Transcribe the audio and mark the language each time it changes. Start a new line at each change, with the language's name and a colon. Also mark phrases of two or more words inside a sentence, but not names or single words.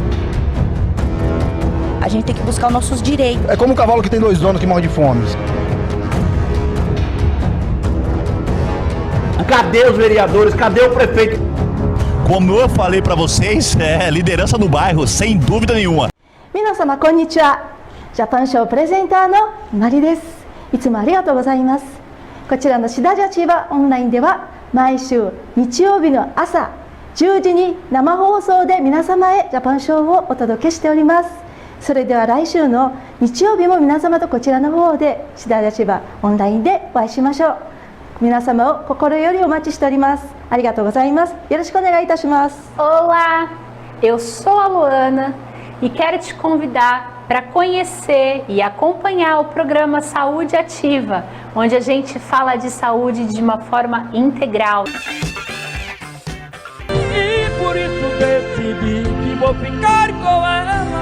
Portuguese: A gente tem que buscar os nossos direitos. É como um cavalo que tem 2 donos que morre de fome. Cadê os vereadores? Cadê o prefeito? Como eu falei para vocês, liderança do bairro, sem dúvida nenhuma.
Japanese: 皆様こんにちは。ジャパンショープレゼンターのマリです。いつもありがとうございます。こちらのシダジャチバオンラインでは毎週日曜日の朝10時に生放送で皆様へジャパンショーをお届けしております。それでは来週の日曜日も皆様とこちらの方でシダジャチバオンラインでお会いしましょう。皆様を心よりお待ちしております。ありがとうございます。よろしくお願いいたします。
Portuguese: Olá, eu sou a Luana e quero te convidar para conhecer e acompanhar o programa Saúde Ativa, onde a gente fala de saúde de uma forma integral. E por isso decidi que vou ficar com ela.